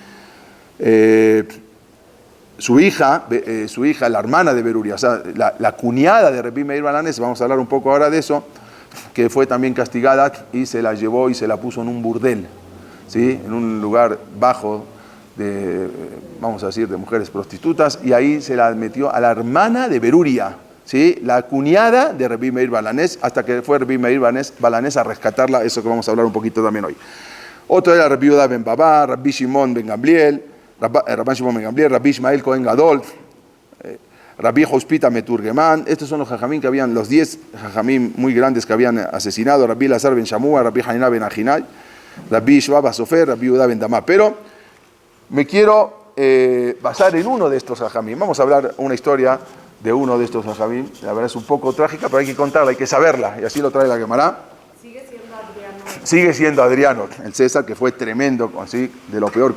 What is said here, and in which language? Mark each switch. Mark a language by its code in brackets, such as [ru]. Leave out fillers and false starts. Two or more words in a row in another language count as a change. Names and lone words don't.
[es] Su hija, la hermana de Beruria, o sea, la cuñada de Rabbi Meir Balanés, vamos a hablar un poco ahora de eso, que fue también castigada y se la llevó y se la puso en un burdel, ¿sí? En un lugar bajo vamos a decir, de mujeres prostitutas, y ahí se la metió a la hermana de Beruria, ¿sí? La cuñada de Rabbi Meir Balanés, hasta que fue Rabbi Meir Balanés a rescatarla, eso que vamos a hablar un poquito también hoy. Otro era Rabbi Yehuda ben Babá, Rabbi Shimon ben Gamliel, Rabbi Ishmael Cohen Gadol, Rabbi Hospita Meturgeman. Estos son los jajamín que habían, los 10 jajamín muy grandes que habían asesinado, Rabbi Lazar ben Shamua, Rabbi Hanina ben Ajinay, Rabbi Shvab Asofer, Rabbi Yehuda ben Damá. Pero me quiero basar en uno de estos jajamín. Vamos a hablar una historia de uno de estos jajamín. La verdad es un poco trágica, pero hay que contarla, hay que saberla, y así lo trae la Gemara. Sigue siendo Adriano, el César, que fue tremendo, así, de lo peor.